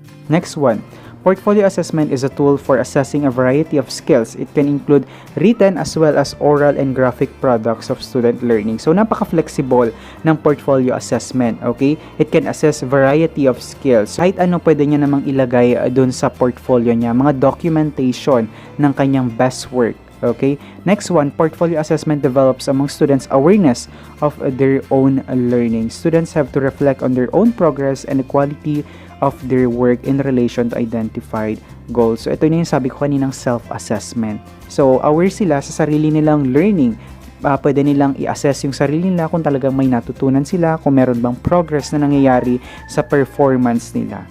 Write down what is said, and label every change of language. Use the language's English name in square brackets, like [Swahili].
[English] Next one, portfolio assessment is a tool for assessing a variety of skills. It can include written as well as oral and graphic products of student learning. [Filipino] So, napaka-flexible ng portfolio assessment, okay? [English] It can assess variety of skills. [Filipino] Kahit ano pwede niya namang ilagay dun sa portfolio niya, mga documentation ng kanyang best work. Okay? [English] Next one, portfolio assessment develops among students awareness of their own learning. Students have to reflect on their own progress and the quality of their work in relation to identified goals. [Filipino] So, ito na yung sabi ko kaninang self-assessment. So, aware sila sa sarili nilang learning. Pwede nilang i-assess yung sarili nila kung talagang may natutunan sila, kung meron bang progress na nangyayari sa performance nila.